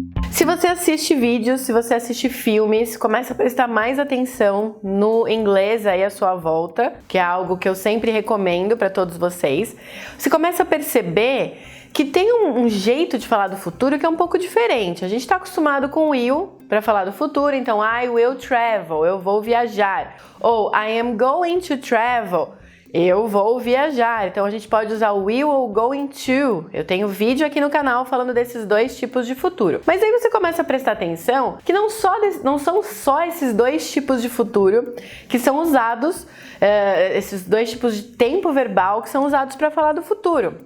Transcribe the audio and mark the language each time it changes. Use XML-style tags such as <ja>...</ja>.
<pt>Se você assiste vídeos, se você assiste filmes, começa a prestar mais atenção no inglês aí à sua volta, que é algo que eu sempre recomendo para todos vocês. Você começa a perceber que tem um jeito de falar do futuro que é um pouco diferente. A gente está acostumado com will para falar do futuro, então</pt> <en>I will travel,</en> <pt>eu vou viajar. Ou</pt> <en>I am going to travel,</en> <pt>eu vou viajar. Então a gente pode usar o will ou going to. Eu tenho vídeo aqui no canal falando desses dois tipos de futuro. Mas aí você começa a prestar atenção que não são só esses dois tipos de futuro que são usados, esses dois tipos de tempo verbal que são usados para falar do futuro.</pt>